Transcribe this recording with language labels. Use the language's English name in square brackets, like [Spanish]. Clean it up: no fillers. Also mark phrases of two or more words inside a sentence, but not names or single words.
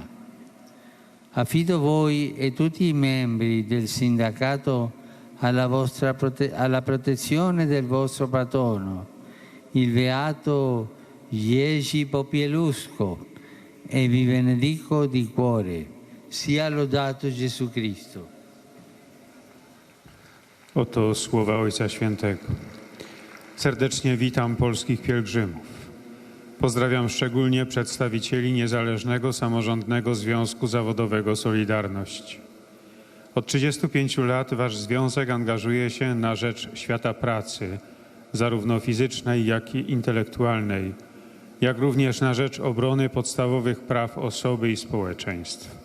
[Italian] Affido voi e tutti i membri del sindacato alla protezione del vostro patrono, il beato Jerzy Popieluszko, e vi benedico di cuore. Sia lodato Gesù Cristo. [Polish] Oto słowa Ojca Świętego. Serdecznie witam polskich pielgrzymów. Pozdrawiam szczególnie przedstawicieli Niezależnego Samorządnego Związku Zawodowego Solidarność. Od 35 lat wasz związek angażuje się na rzecz świata pracy, zarówno fizycznej, jak i intelektualnej, jak również na rzecz obrony podstawowych praw osoby i społeczeństw.